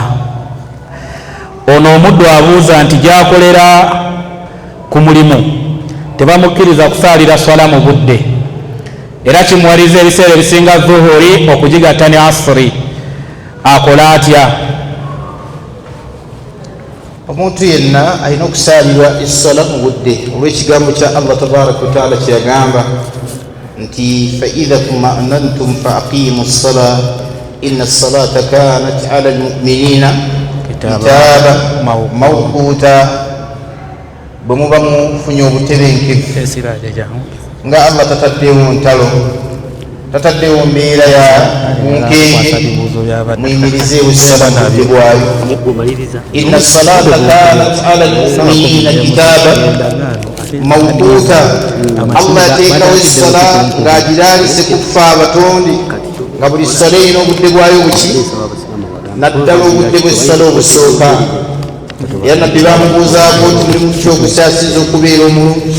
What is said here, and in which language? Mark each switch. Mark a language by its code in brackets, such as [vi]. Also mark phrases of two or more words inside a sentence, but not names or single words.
[lg] Ono omuddu abuuza nti gyakolera ku mulimu tebamukkiriza kusaalira swala mu budde, era kimuwaliza ebiseera ebisinga zuhuri okugigatta ne asiri, akola atya? Omuntu yenna alina okusaalirwa essala mu budde olw'ekigambo kya Allah [ar] تبارك وتعالى [lg] kyeyagamba nti [ar] فإذا اطمأننتم فأقيموا الصلاة إن الصلاة كانت على المؤمنين كتابا موقوتا. [lg] Bwe muba mufunye obutebenkevu nga Allah tataddewo ntalo, tataddewo mbeera ya bunkenge, muyimirizeewo essala mu budde bwayo. [ar] إن الصلاة كانت على المؤمنين كتابا موقوتا. [lg] Allah yateekawo essala ng'agiraalise kufa abatonde, nga buli ssala erina obudde bwayo buki, naddala obudde bw'essala obusooka. Era nabbi bamubuuzaako nti mulimu ki ogusaasiza okubeera omulungi?